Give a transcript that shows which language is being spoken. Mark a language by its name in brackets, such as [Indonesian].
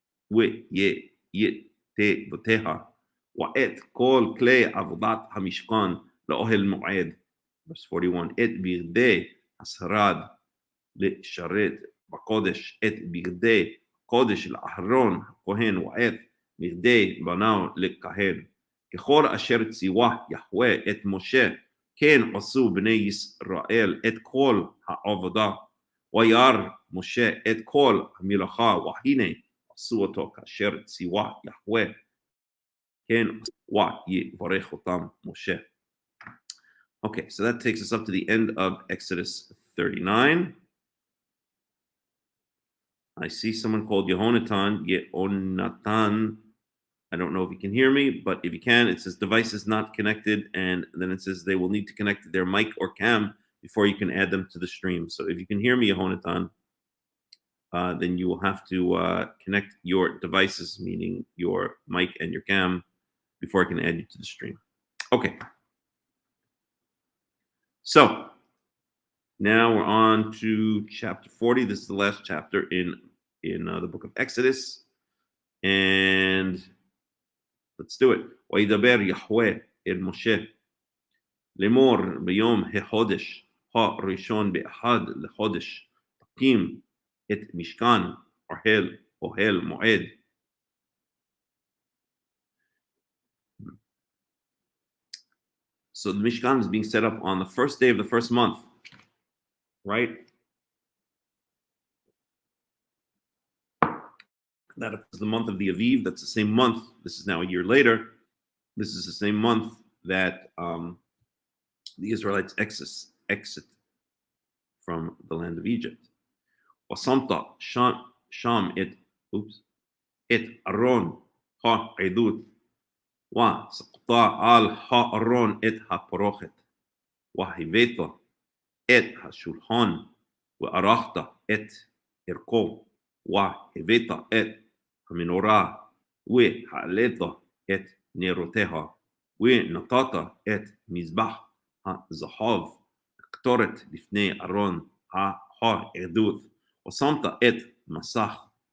[Hebrew] ויתבותיה, ואת כל כלי עבודת המשכן לאוהל מועד, [English] verse 41, [Hebrew] את בגדי השרד לשרת בקודש, את בגדי קודש לאהרון הכהן, ואת בגדי בניו לכהן, ככל אשר ציווה יהוה את משה כן עשו בני ישראל את כל העבודה, וירא משה את כל המלאכה, והנה עשו אותו כאשר ציווה יהוה, כן, ויברך אותם משה. [English] Okay, so that takes us up to the end of Exodus 39. I see someone called Yehonatan. I don't know if you can hear me, but if you can, it says device is not connected, and then it says they will need to connect their mic or cam before you can add them to the stream. So if you can hear me, Yehonatan, then you will have to connect your devices, meaning your mic and your cam, before I can add you to the stream. Okay. So now we're on to chapter 40. This is the last chapter in the book of Exodus, and let's do it. [Hebrew] וידבר יהוה אל משה לאמור ביום החודש הראשון באחד לחודש תקים את משכן אוהל מועד. [English] So the Mishkan is being set up on the first day of the first month, right? That is the month of the Aviv. That's the same month. This is now a year later. This is the same month that the Israelites exit from the land of Egypt. [Hebrew] وصمت شام את ארון העדות וסקטה על הארון את הפרוכת והבאת את השולחן וערכת את ערכו והבאת את המנורה והעלית את נרותיה ונתת את מזבח הזהב קטורת לפני ארון העדות ושמת את מסך